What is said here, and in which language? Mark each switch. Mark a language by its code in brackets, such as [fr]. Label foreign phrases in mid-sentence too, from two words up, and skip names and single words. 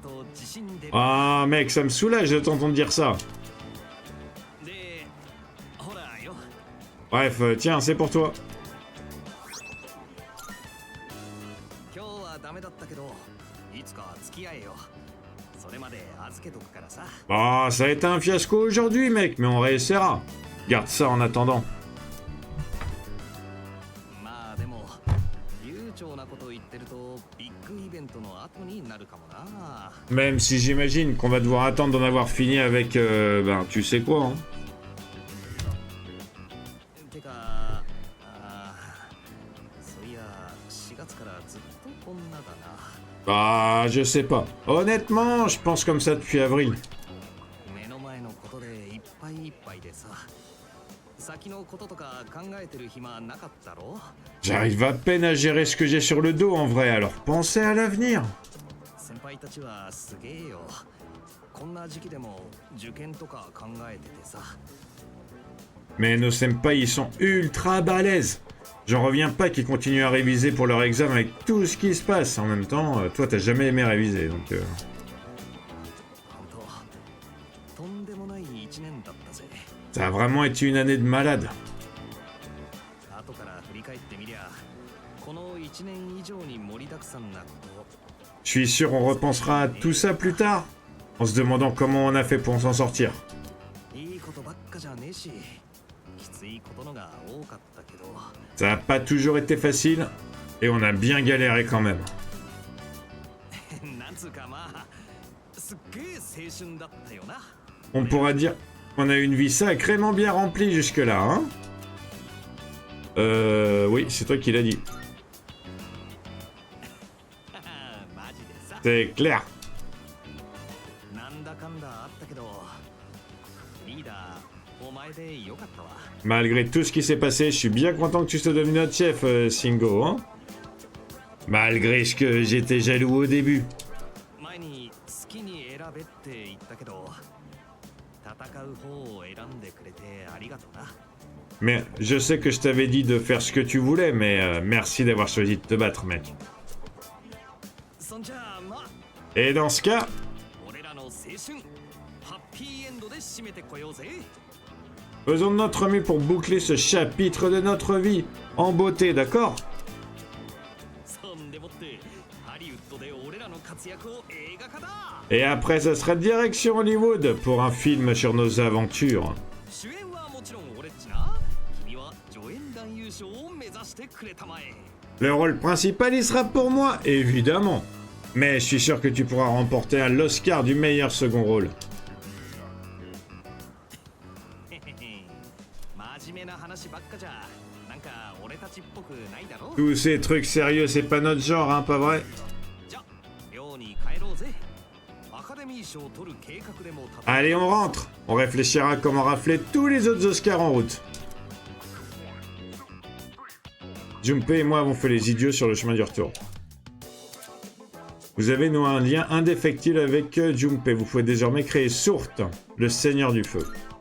[ja] 自信出る。 [fr] Ah, mec, ça me soulage de t'entendre dire ça. [ja] で、ほらよ。 [fr] Bref, tiens, c'est pour toi. [ja] 今日はダメだったけど、いつか付き合えよ。それまで預けとくからさ。 [fr] Ah, ça a été un fiasco aujourd'hui, mec, mais on réessayera. Garde ça en attendant. [ja] まあでも、悠長なこと言ってるとビッグイベントの後になるかもな。 [fr] Même si j'imagine qu'on va devoir attendre d'en avoir fini avec, ben, tu sais quoi, hein. [ja] てか、そういや4月からずっとこんなだな。 [fr] Bah, je sais pas. Honnêtement, je pense comme ça depuis avril. [ja] 目の前のことでいっぱいいっぱいでさ。先のこととか考えてる暇なかったろ。 [fr] J'arrive à peine à gérer ce que j'ai sur le dos en vrai, alors pensez à l'avenir. [ja] 先輩たちはすげえよ。こんな時期でも受験とか考えててさ。 [fr] Mais nos senpai, ils sont ultra balèzes. J'en reviens pas qu'ils continuent à réviser pour leur examen avec tout ce qui se passe. En même temps, toi, t'as jamais aimé réviser, donc... [ja] 本当とんでもない一年だったぜ。 [fr] Ça a vraiment été une année de malade. [ja] 後から振り返ってみりゃ、この一年以上に盛りだくさんなこと。 [fr] Je suis sûr on repensera à tout ça plus tard, en se demandant comment on a fait pour s'en sortir. [ja] いいことばっかじゃねえし、きついことのが多かったけど。 [fr] Ça n'a pas toujours été facile, et on a bien galéré quand même. [ja] なんつうかまあ、すっげえ青春だったよな。 [fr] On pourra dire qu'on a eu une vie sacrément bien remplie jusque-là, hein? Oui, c'est toi qui l'as dit. [ja] マジでさ。 [fr] C'est clair. [ja] なんだかんだあったけど、リーダー、お前でよかったわ。 [fr] Malgré tout ce qui s'est passé, je suis bien content que tu sois devenu notre chef, Singo, hein? Malgré ce que j'étais jaloux au début. [ja] 前に好きに選べって言ったけど、戦う方を選んでくれてありがとうな。 [fr] Mais je sais que je t'avais dit de faire ce que tu voulais, mais merci d'avoir choisi de te battre, mec. [ja] そんじゃあまあ、 [fr] Et dans ce cas, [ja] 俺らの青春、ハッピーエンドで締めてこようぜ。 [fr] faisons de notre mieux pour boucler ce chapitre de notre vie en beauté, d'accord? [ja] そんでもってハリウッドで俺らの活躍を映画化だ。 [fr] Et après, ça sera direction Hollywood pour un film sur nos aventures. [ja] 主演はもちろん俺っちな。君は助演男優賞を目指してくれたまえ。 [fr] Le rôle principal, il sera pour moi, évidemment. Mais je suis sûr que tu pourras remporter l'Oscar du meilleur second rôle. [ja] 真面目な話ばっかじゃなんか俺たちっぽくないだろ。 [fr] Tous ces trucs sérieux, c'est pas notre genre, hein, pas vrai? [ja] じゃ寮に帰ろうぜ。アカデミー賞を取る計画でも立て。 [fr] Allez, on rentre. On réfléchira à comment rafler tous les autres Oscars en route. Junpei et moi avons fait les idiots sur le chemin du retour. Vous avez noué un lien indéfectible avec Junpei. Vous pouvez désormais créer Sourt, le seigneur du feu.